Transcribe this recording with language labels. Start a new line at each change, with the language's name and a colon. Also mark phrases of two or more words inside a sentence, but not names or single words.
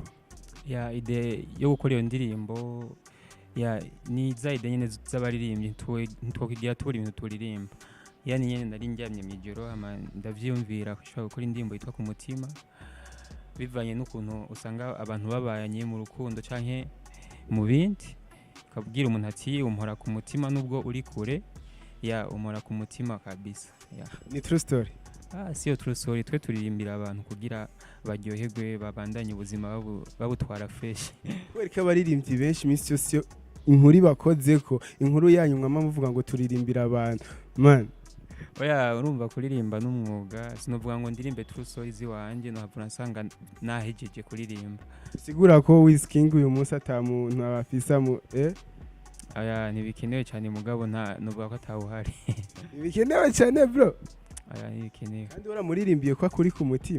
Rundi: Ide yo gukora iyo ndirimbo ni za ide nyene z'abaririmbyi ntitwokigira turi ibintu turirimba nyene nari njyamye mw'ijoro ndavyiyumvira kushaka gukora indirimbo yitwa ku mutima bivanye n'ukuntu usanga abantu babayanye mu rukundo canke mu bindi ukabwira umuntu ati umpora ku mutima nubwo uri kure umpora ku mutima kabisa. Ni
English: true story?
Rundi: Siyo
English: true story,
Rundi: twe turirimbira abantu kugira baryoherwe babandanye ubuzima babutwara fresh. Kwereka abaririmbyi benshi iminsi yose inkuru bakozeko inkuru yanyu mwama muvuga ngo turirimbira abantu man urumva kuririmba n'umwuga sinovuga ngo ndirimbe
English: true stories
Rundi: wanje no havuna nsanga nahejeje kuririmba. Sigura ko Wizzy King uyu munsi atamuntu abafisa mu ntibikenewe cyane mugabo novuga ko atawuhari. Ntibikenewe cyane bro? Ntibikenewe. Kandi waramuririmbiye ko kuri ku mutima?